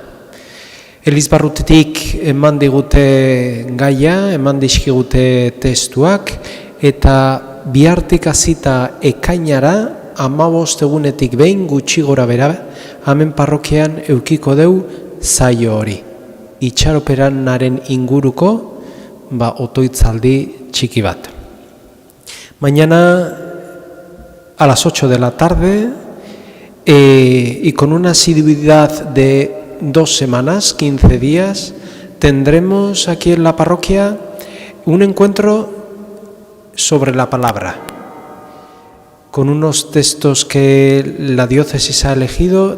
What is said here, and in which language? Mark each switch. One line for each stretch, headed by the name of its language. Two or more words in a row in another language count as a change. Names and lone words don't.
Basque: Elizbarrutitik eman digute gaia, eman dizkigute testuak, eta bihartik hasita ekainara, 15 egunetik behin gutxi gora bera, hemen parrokian eukiko deu zaio hori. Itxaropenaren inguruko otoitzaldi txiki bat.
Spanish: Mañana a las 8 de la tarde y con una asiduidad de 2 semanas, 15 días, tendremos aquí en la parroquia un encuentro sobre la palabra, con unos textos que la diócesis ha elegido.